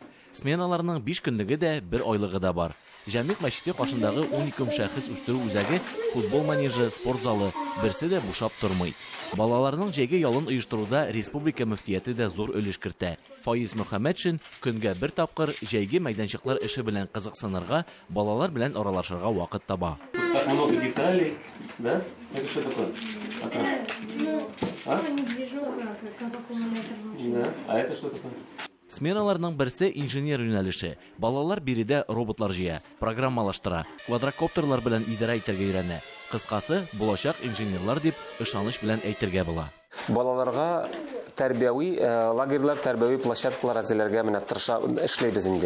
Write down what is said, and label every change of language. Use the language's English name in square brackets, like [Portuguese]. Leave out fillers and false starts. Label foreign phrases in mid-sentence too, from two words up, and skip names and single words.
[Tatar] Сменаларның 5 көнлеге дә, 1 айлыгы да бар. Җәмгыять мәчете кашындагы 12 шәхес үстерү үзәге, футбол манежы, спорт залы берсе дә бушап тормый. Балаларның җәйге ялын оештыруда республика мөфтияте дә зур өлеш кертә. Фаиз Мөхәммәтшин көнгә бер тапкыр җәйге мәйданчыклар эше белән кызыксынырга, балалар белән аралашырга вакыт таба. [Russian] Много деталей, да? Это что такое? Да. А это что такое? [Tatar] Сменаларның берсе инженер юнәлеше. Балалар биредә роботлар җыя, программалаштыра, квадрокоптерлар белән идарә итәргә өйрәнә. Кыскасы, булачак инженерлар дип ышаныч белән әйтергә була. Балаларга тәрбияви лагерьлар, тәрбияви площадкалар әзерләргә менә тырыша эшләйбез инде.